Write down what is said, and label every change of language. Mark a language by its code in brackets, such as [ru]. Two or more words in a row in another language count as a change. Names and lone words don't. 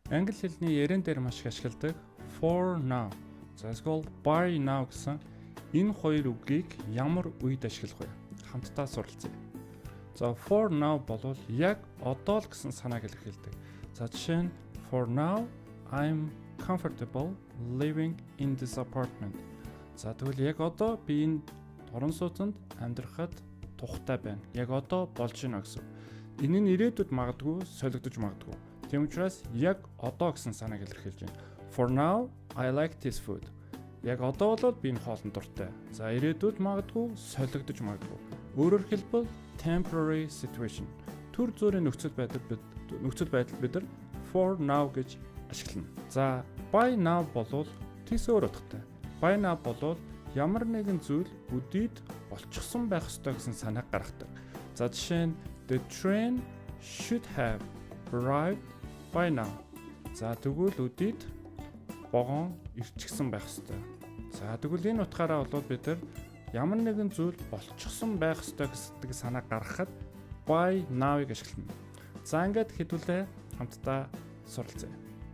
[mn] Англи хэлний ярен дээр маш их ашигладаг [en] for now. [mn] За эсвэл [en] by now [mn] гэсэн энэ хоёр үгийг ямар үед ашиглах вэ? Хамтдаа суралцъя. За [en] for now [mn] болвол яг одоо л гэсэн санааг илэрхийлдэг. За жишээ нь [en] for now I'm comfortable living in this apartment. [mn] За тэгвэл яг одоо би энэ орон сууцнд амьдрахад тухтай байна. Яг одоо болж байна гэсэн. Энэ нь ирээдүйд магадгүй солигдож магадгүй. Тийм учраас яг одоо гэсэн санааг илэрхийлж байна. [en] For now I like this food. [mn] Яг одоо бол би энэ хоолнд дуртай. За ирээдүйд магадгүй солигдож магадгүй. Өөрөөр хэлбэл [en] temporary situation. [mn] Төр зүрийн нөхцөл байдал бид нар [en] for now [mn] гэж ашиглана. За [en] by now [mn] болвол тийс өөр утгатай. [en] By now [mn] болвол ямар нэгэн зүйл өдийд болчихсон байх ёстой гэсэн санааг гаргадаг. За жишээ нь [en] the train should have arrived by now. [mn] За тэгвэл өдийд вагон ирчихсэн байх ёстой. За тэгвэл энэ утгаараа бол бид нар ямар нэгэн зүйл болчихсон байх ёстой гэсэн санааг гаргахад [en] by now- [mn] ыг ашиглана. За ингээд хэдүүлээ хамтдаа суралцъя.